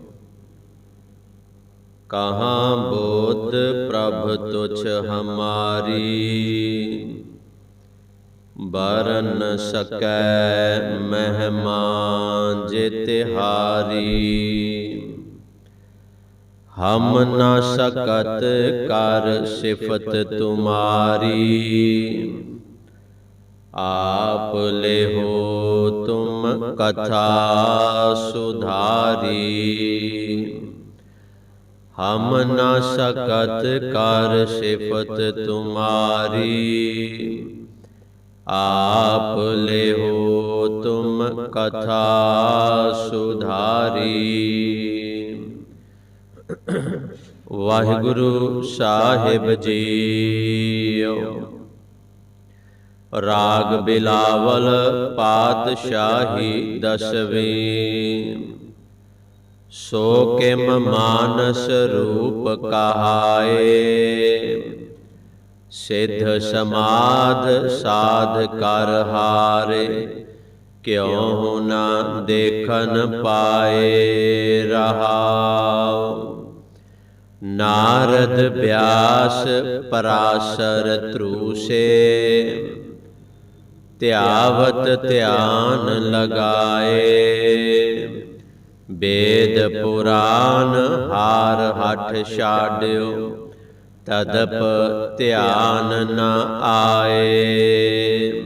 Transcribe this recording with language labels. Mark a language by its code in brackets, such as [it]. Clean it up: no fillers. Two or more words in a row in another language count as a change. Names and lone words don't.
[bra] ਕਹਾਂ ਬੋਧ ਪ੍ਰਭ ਤੁਛ ਹਮਾਰੀ, ਬਰਨ ਨ ਸਕੈ ਮਹਿਮਾ ਜੇ ਤਿਹਾਰੀ। ਹਮ ਨ ਸਕਤ ਕਰ ਸਿਫਤ ਤੁਮਾਰੀ, आप लेहो तुम कथा सुधारी। हम न सकत कर सिफत तुम्हारी, आप लेहो तुम कथा सुधारी। [pa] ਵਾਹਿਗੁਰੂ ਸਾਹਿਬ ਜੀਓ। ਰਾਗ ਬਿਲਾਵਲ ਪਾਤਸ਼ਾਹੀ ਦਸਵੀਂ, [bra] सो किम मानस रूप कहाए। सिद्ध समाध साध कर हारे, क्यों न देखन पाए रहाओ। नारद व्यास पराशर त्रूसे, ਧਿਆਵਤ ਧਿਆਨ ਲਗਾਏ। ਵੇਦ ਪੁਰਾਨ ਹਾਰ ਹਠ ਛਾੜਿਓ, ਤਦਪ ਧਿਆਨ ਨ ਆਏ।